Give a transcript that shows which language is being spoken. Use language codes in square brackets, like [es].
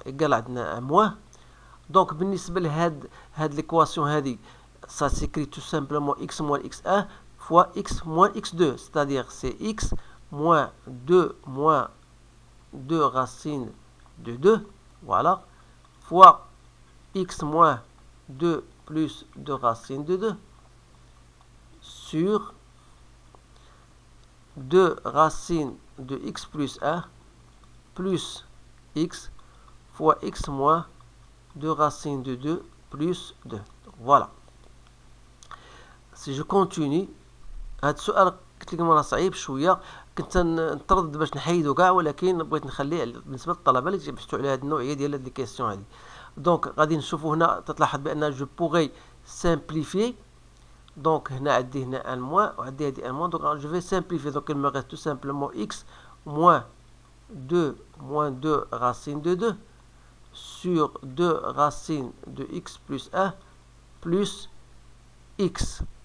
[fr] Égale à un moins. Donc, [ar] بالنسبة لهاد [fr] l'équation هذه, ça s'écrit tout simplement x moins x1 fois x moins x2, c'est-à-dire c'est x moins 2 racine de 2, voilà, fois x moins 2 plus 2 racine de 2 sur 2 racines de x plus 1 plus x fois x moins 2 racines de 2 plus 2. Voilà. Si je continue, [ar] هذا السؤال قلت لكم راه صعيب شويه، كنت نتردد باش نحيدو كاع، ولكن بغيت نخليه بالنسبه للطلبه اللي تيبحثوا على هذه النوعيه ديال هاد لي كيسيون هذه. دونك غادي نشوفوا هنا تتلاحظ بان [fr] جو بوغي سامبليفي. Donc, [ar] هنا عندي هنا [fr] un moins وعندي هذه un moins. Donc, je vais simplifier. Donc, il me reste tout simplement x moins 2 racine de 2 sur 2 racines de x plus 1 plus x.